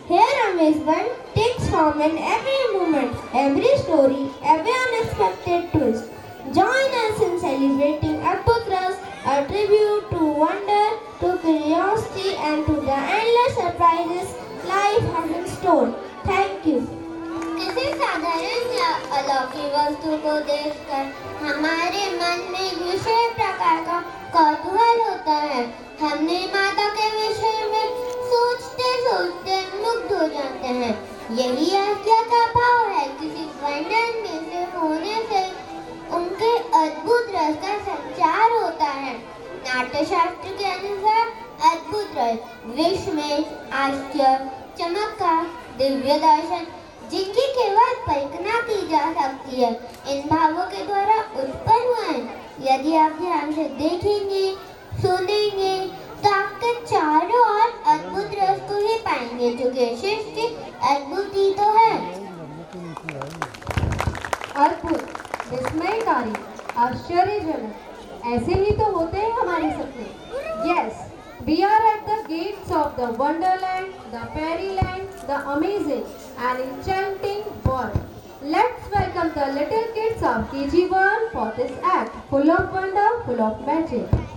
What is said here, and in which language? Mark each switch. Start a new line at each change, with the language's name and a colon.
English: Here amazement takes form in every moment, every story, every unexpected twist. Join us in celebrating Adbhutas, a tribute to wonder, to curiosity and to the endless surprises life has in store. Thank you.
Hindi: किसी साधारण या अलौकिक वस्तु को देखकर हमारे मन में एक विशेष प्रकार का कौतूहल होता है। हमने माता के विषय में सोचते सोचते मुग्ध हो जाते हैं। यही आज्ञा का भाव है। किसी वंडर में से होने से उनके अद्भुत रस का संचार होता है। नाट्यशास्त्र के अनुसार अद्भुत रस विश्व में आश्चर्य, चमत्कार, दिव्य दर्शन जिनकी केवल कल्पना की जा सकती है, इन भावों के द्वारा उत्पन्न हुए हैं। यदि आप ध्यान से देखेंगे, सुनेंगे तो आपके चारों ओर अद्भुत रस को ही पाएंगे, जो कि सृष्टि अद्भुत ही तो है। अद्भुत, विस्मयकारी, आश्चर्यजनक, ऐसे ही तो होते हैं हमारे सपने।
English: Yes, we are at the gates of the wonderland, the fairyland, the amazing and enchanting world. Let's welcome the little kids of KG1 for this act, full of wonder, full of magic.